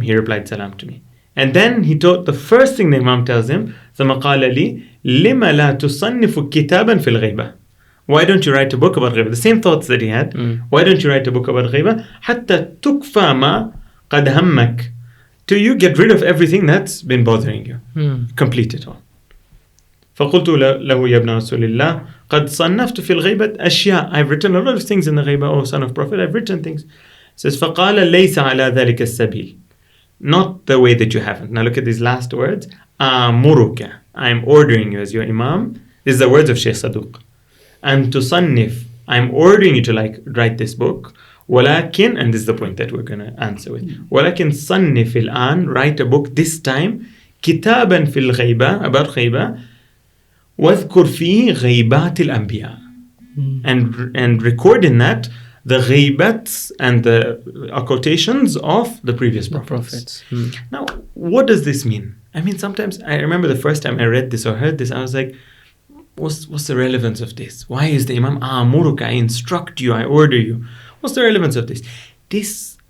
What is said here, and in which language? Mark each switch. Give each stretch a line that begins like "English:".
English: He replied salam to me. And then the first thing the Imam tells him,
Arabic: ثم قال لي لما لا تصنف كتابا في الغيبة.
English: Why don't you write a book about Ghaybah? The same thoughts that he had. Why don't you write a book about Ghaybah?
Arabic: حتى تكفى ما قد همك.
English: Till you get rid of everything that's been bothering you. Complete it all.
Arabic: فقلت له يا ابن رسول الله قد صنفت في الغيبة أشياء.
English: I've written a lot of things in the Ghaybah, O son of Prophet. I've written things. It says
Arabic: فقال ليس على ذلك السبيل.
English: Not the way that you haven't. Now look at these last words.
Arabic: أمرك.
English: I'm ordering you as your Imam. This is the words of Shaykh Saduq. And to تصنف. I'm ordering you to write this book. ولكن, and this is the point that we're going to answer with.
Arabic: ولكن صنف الآن,
English: write a book this time.
Arabic: كتابا في الغيبة,
English: about
Arabic: غيبة. واذكر فيه غيبات الأنبياء.
English: And record in that the ghaybats and the occultations of the previous prophets. Now, what does this mean? I mean, sometimes I remember the first time I read this or heard this, I was like, what's the relevance of this? Why is the Imam Amuruka, I instruct you, I order you? What's the relevance of this? This